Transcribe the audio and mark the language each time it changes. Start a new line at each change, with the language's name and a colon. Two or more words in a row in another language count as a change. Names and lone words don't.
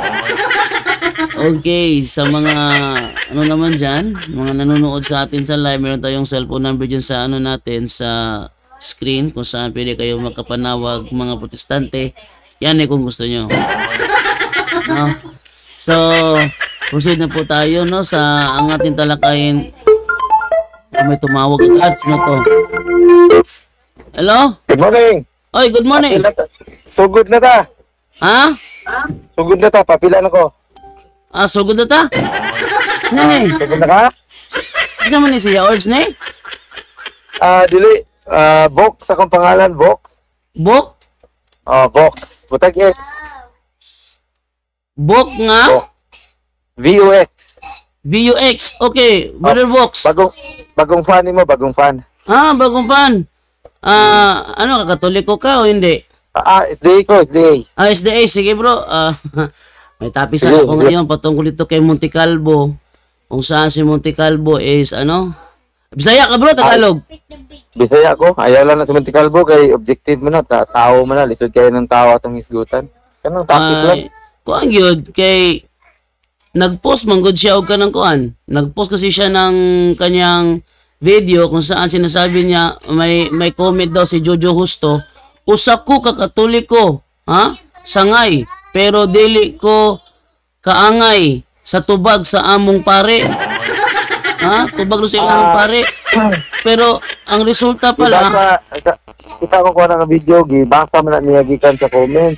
Filipino: Okay, sa mga ano naman dyan, mga nanonood sa atin sa live, meron tayong cellphone number dyan sa ano natin, sa screen, kung saan pwede kayo makapanawag mga protestante. Yan kung gusto nyo. No? So, proceed na po tayo no, sa ang ating talakayin. May tumawag agad. Sino to? Hello?
English: Good morning. Oy, good morning.
Cebuano: Sugod na ta. Ha? Sugod na ta, papila na ko. Sugod na ta? Nani? Sugod na ka? Ano naman ni siya, Ords na Dili. Box, akong pangalan, Box. Bok? Box. Butag Bok nga? Box. VUX. VUX.
English: Okay, Brother Box.
Filipino: Bagong fan mo, bagong fan. Bagong fan. Ano, katoliko ka o hindi?
Cebuano: SDA ko, SDA.
Filipino: SDA, sige bro. May tapisan ako ngayon patungkol dito kay Monte Calvo. Kung saan si Monte Calvo is ano? Bisaya ka bro, Tagalog?
Cebuano: Bisaya ko. Ayaw lang na sa Monte Calvo kay objective mo na. Tao mo na. Lisod kayo ng tao atong isgutan. Kanang topic lang. Kuan yun, kay nag-post man good siya og kanang kuan.
Filipino: Nag-post kasi siya ng kanyang video kung saan sinasabi niya may comment daw si Jojo Justo.
Cebuano: Usa ko ka Katoliko, sangay, pero dili ko kaangay sa tubag sa among pare. Tubag sa among pare. Pero ang resulta pala, kita ko na nga video, gibasa man na niya gikan sa comment.